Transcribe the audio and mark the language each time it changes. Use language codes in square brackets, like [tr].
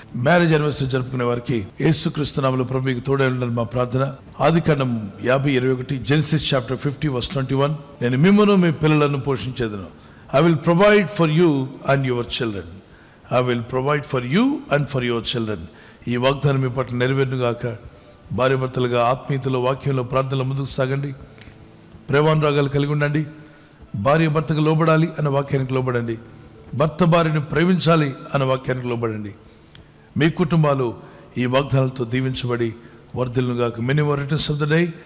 [te] Marriage anniversary జరుపుకునే వారికి యేసుక్రీస్తు నామములో ప్రభు మీకు తోడై ఉండాలని మా ప్రార్థన. ఆదికాండం 50:21, [en] Genesis chapter [te] 50:21. నేను మిమ్మును మీ పిల్లలను పోషించేదను. [en] I will provide for you and your children. I will provide for you and for your children. [te] ఈ వాగ్దానం మీ పట్ల నెరవేరునుగాక. భార్యాభర్తలుగా ఆత్మీయతలో, వాక్యంలో, ప్రార్థనలో ముందుకు సాగండి. ప్రేమానురాగాలు కలిగి ఉండండి. భార్య భర్తకు లోబడాలి అన్న వాక్యానికి లోబడండి. భర్త భార్యను ప్రేమించాలి అన్న వాక్యానికి లోబడండి. మీ కుటుంబాలు ఈ వాగ్దానాలతో దీవించబడి వర్ధిల్లుగాక. [en] Many more returns of the day.